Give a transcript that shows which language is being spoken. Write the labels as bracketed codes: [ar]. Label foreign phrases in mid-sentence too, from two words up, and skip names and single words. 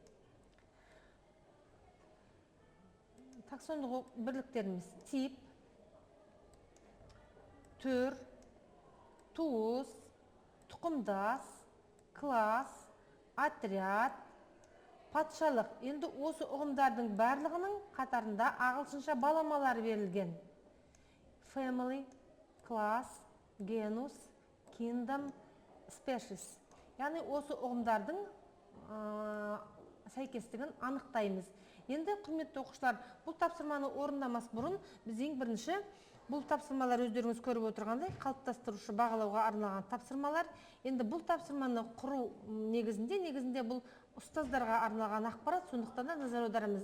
[kk] Таксондық бірліктеріміз: тип, түр, туыс, тұқымдас, класс, отряд, патшалық. Енді осы ұғымдардың барлығының қатарында ағылшынша баламалар берілген. [en] family, class, genus, kingdom, species. [kk] Яғни осы ұғымдардың сәйкестігін анықтаймыз. Енді құрметті оқушылар, бұл тапсырманы орындамас бұрын біз ең бірінші бұл тапсырмалар өздеріңіз көріп отырғандай қалыптастырушы бағалауға арналған тапсырмалар. Енді бұл тапсырманы құру негізінде бұл ұстаздарға арналған ақпарат, сондықтан да назар аударамыз.